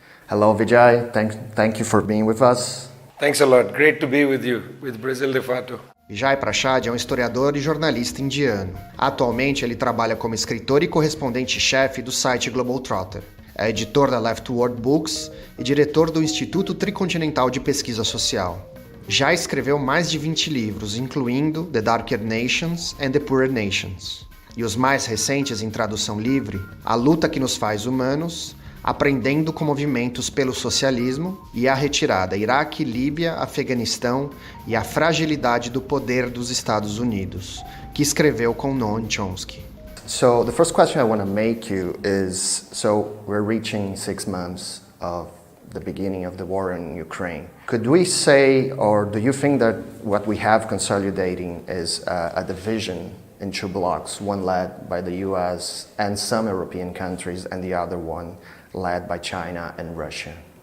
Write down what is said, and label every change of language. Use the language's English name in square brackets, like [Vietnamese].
[English] Hello Vijay, thank you for being with us. Thanks a lot, great to be with you, with Brasil de Fato. [Portuguese] Vijay Prashad é um historiador e jornalista indiano. Atualmente ele trabalha como escritor e correspondente-chefe do site Globetrotter. É editor da Leftward Books e diretor do Instituto Tricontinental de Pesquisa Social. Já escreveu mais de 20 livros, incluindo The Darker Nations and the Poorer Nations. E os mais recentes em tradução livre, A Luta que nos faz humanos, Aprendendo com movimentos pelo socialismo e a retirada Iraque, Líbia, Afeganistão e a fragilidade do poder dos Estados Unidos, que escreveu com Noam Chomsky. [English] So the first question I want to make you is, so we're reaching 6 months of the beginning of the war in Ukraine. Could we say, or do you think that what we have consolidating is a division in two blocks, one led by the US and some European countries and the other one led by China and Russia?